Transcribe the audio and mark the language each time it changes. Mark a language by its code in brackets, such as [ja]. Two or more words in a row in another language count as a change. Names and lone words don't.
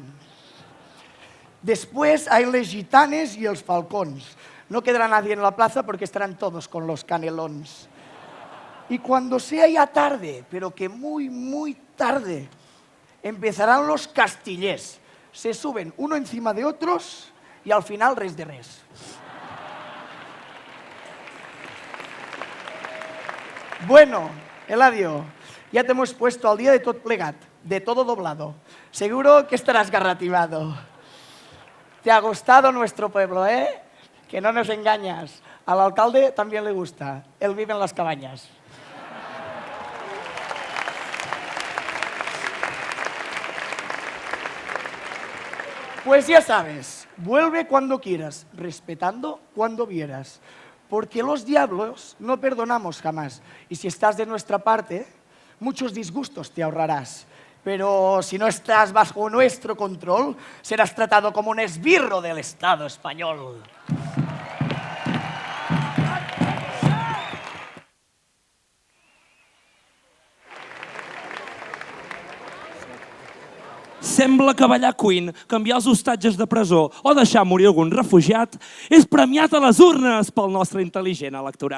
[es] Después hay [ca] les gitanes [es] y [ca] els falcons. [es] No quedará nadie en la plaza porque estarán todos con los canelons. Y cuando sea ya tarde, pero que muy, muy tarde, empezarán los castillers. Se suben uno encima de otros y al final [ca] res de res. [es] Bueno, Eladio, ya te hemos puesto al día de [ca] tot plegat, [es] de todo doblado. Seguro que estarás garrativado. ¿Te ha gustado nuestro pueblo, eh? Que no nos engañas. Al alcalde también le gusta. Él vive en las cabañas. Pues ya sabes, vuelve cuando quieras, respetando cuando vieras. Porque los diablos no perdonamos jamás. Y si estás de nuestra parte, muchos disgustos te ahorrarás. Pero si no estás bajo nuestro control, serás tratado como un esbirro del Estado español. [ca] Sembla que ballar Queen, canviar els hostatges de presó o deixar morir algun refugiat és premiat a les urnes pel nostre intel·ligent electorat.